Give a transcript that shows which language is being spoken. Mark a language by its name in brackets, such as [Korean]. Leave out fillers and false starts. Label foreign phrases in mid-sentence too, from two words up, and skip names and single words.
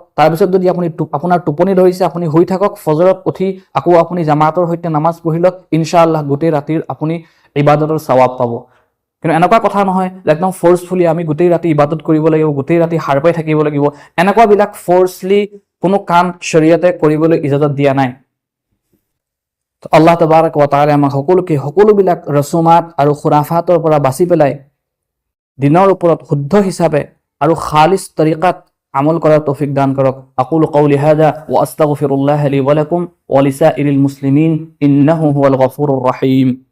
[Assamese] তাৰপিছত যদি আপোনাৰ টোপনি ধৰিছে আপুনি শুই থাকক, ফজৰত উঠি আকৌ আপুনি জামাতৰ সৈতে নামাজ পঢ়ি লওক, ইনশাআল্লাহ গোটেই ৰাতিৰ আপুনি ইবাদতৰ সৱাব পাব। কিন্তু এনেকুৱা কথা নহয় যে একদম ফ'ৰ্চফুলি আমি গোটেই ৰাতি ইবাদত কৰিব লাগিব, গোটেই ৰাতি সাৰ পাই থাকিব লাগিব। এনেকুৱাবিলাক ফ'ৰ্চলি কোনো কাম শৰীয়তে কৰিবলৈ ইজাজত দিয়া নাই। তো [Arabic] الله تبارك وتعالى [Assamese] আমাক সকলোবিলাক ৰচুমাত আৰু খুৰাফাতৰ পৰা বাচি পেলাই দিনৰ ওপৰত শুদ্ধ হিচাপে আৰু খালিছ তৰিকাত আমল কৰাৰ তৌফিক দান কৰক। [Arabic] أقول قولي هذا وأستغفر الله لي ولكم ولسائر المسلمين إنه هو الغفور الرحيم.